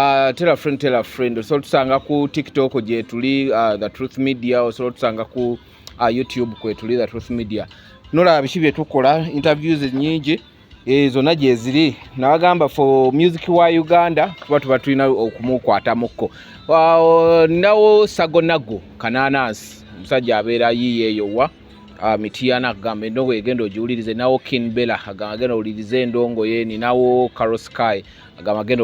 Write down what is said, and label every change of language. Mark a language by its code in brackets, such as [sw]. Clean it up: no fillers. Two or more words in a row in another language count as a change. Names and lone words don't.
[en] a friend [lg] so tusanga ku TikTok je tuli The Truth Media so tusanga ku YouTube kwe tuli The Truth Media nola bishibye tukola interviews nyingi zonna gye ziri nabagamba [en] for music [lg] wa Uganda tuba tulina okumukwatamuko nawo Sagonago Kananas musajja abeera yiyeyo wa Mitiana agamba endongo egenda ogiwulirize nawo King Bella agamba agenda owulirize endongo ye ninawo Carol Sky agamba agenda